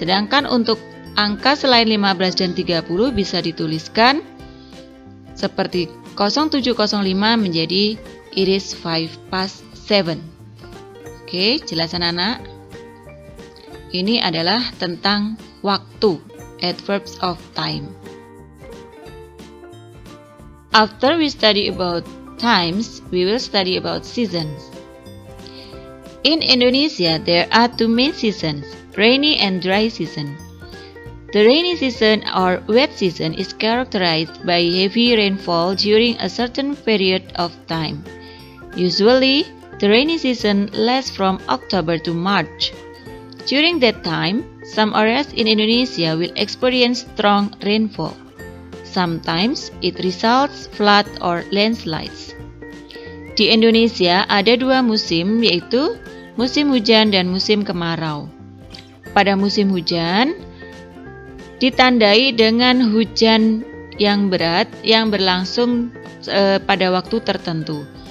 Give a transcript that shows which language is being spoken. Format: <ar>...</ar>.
<id>Sedangkan untuk angka selain 15 dan 30 bisa dituliskan seperti 0705 menjadi</id> <en>it is 7:05.</en> <id>Oke, jelas anak-anak? Ini adalah tentang waktu,</id> <en>adverbs of time. After we study about times, we will study about seasons. In Indonesia, there are 2 main seasons, rainy and dry season. The rainy season or wet season is characterized by heavy rainfall during a certain period of time. Usually, The rainy season lasts from October to March. During that time, some areas in Indonesia will experience strong rainfall. Sometimes it results flood or landslides.</en> <id>Di Indonesia ada dua musim, yaitu musim hujan dan musim kemarau. Pada musim hujan ditandai dengan hujan yang berat yang berlangsung pada waktu tertentu.</id>